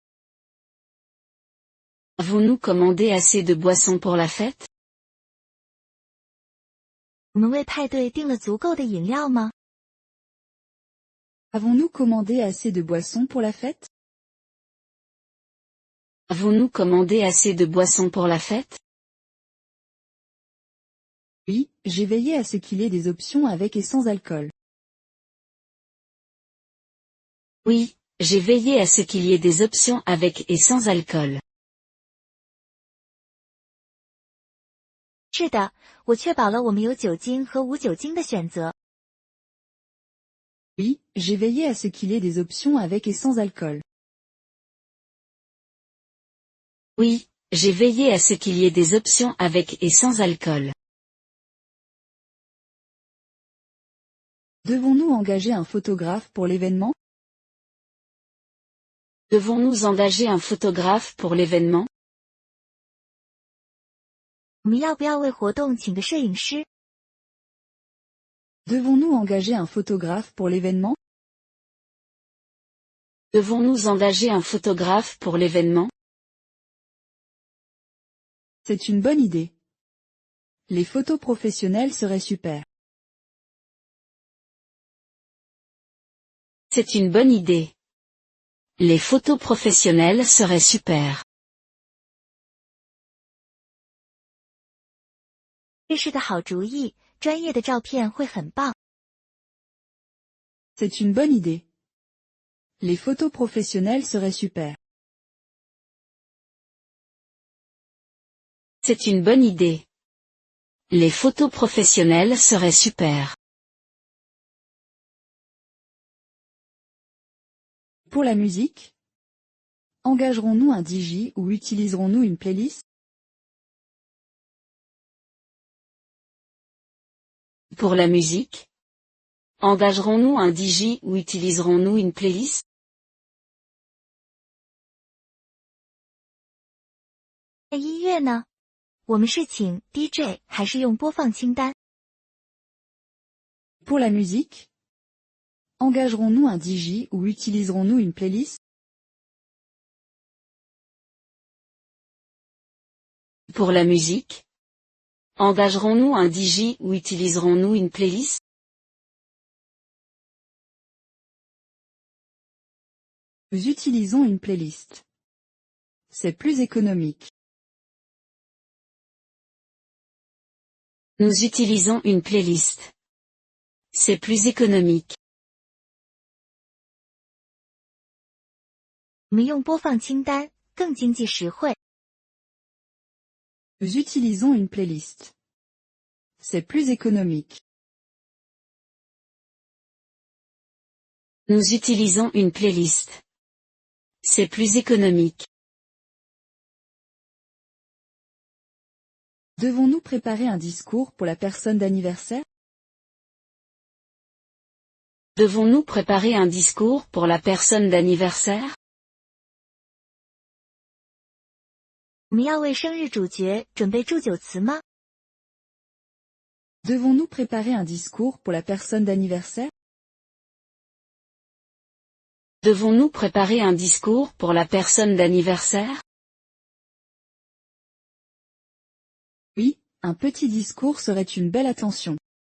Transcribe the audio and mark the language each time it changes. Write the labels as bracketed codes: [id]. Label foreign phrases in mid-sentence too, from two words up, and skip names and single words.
[fr] Avons-nous commandé assez de boissons pour la fête? [zh] 我们为派对订了足够的饮料吗？ [fr] Avons-nous commandé assez de boissons pour la fête? Avons-nous commandé assez de boissons pour la fête? Oui, j'ai veillé à ce qu'il y ait des options avec et sans alcool. Oui, j'ai veillé à ce qu'il y ait des options avec et sans alcool. [zh] 是的，我确保了我们有酒精和无酒精的选择。 [fr] Oui, j'ai veillé à ce qu'il y ait des options avec et sans alcool. Oui, j'ai veillé à ce qu'il y ait des options avec et sans alcool. Devons-nous engager un photographe pour l'événement? Devons-nous engager un photographe pour l'événement? [zh] 我们要不要为活动请个摄影师？ [fr] Devons-nous engager un photographe pour l'événement? Devons-nous engager un photographe pour l'événement? C'est une bonne idée. Les photos professionnelles seraient super. C'est une bonne idée. Les photos professionnelles seraient super. [zh] 这是个好主意，专业的照片会很棒。 [fr] C'est une bonne idée. Les photos professionnelles seraient super. C'est une bonne idée. Les photos professionnelles seraient super. Pour la musique? Engagerons-nous un DJ ou utiliserons-nous une playlist? Pour la musique? Engagerons-nous un DJ ou utiliserons-nous une playlist? [zh] 那音乐呢？我们是请 DJ 还是用播放清单？ [fr] Pour la musique? Engagerons-nous un DJ ou utiliserons-nous une playlist? Pour la musique? Engagerons-nous un DJ ou utiliserons-nous une playlist? Nous utilisons une playlist. C'est plus économique. Nous utilisons une playlist. C'est plus économique. [zh] 我们用播放清单，更经济实惠。 [fr] Nous utilisons une playlist. C'est plus économique. Nous utilisons une playlist. C'est plus économique. Devons-nous préparer un discours pour la personne d'anniversaire? Devons-nous préparer un discours pour la personne d'anniversaire? [zh] 我们要为生日主角准备祝酒词吗？ [fr] Devons-nous préparer un discours pour la personne d'anniversaire? Devons-nous préparer un discours pour la personne d'anniversaire? Oui, un petit discours serait une belle attention.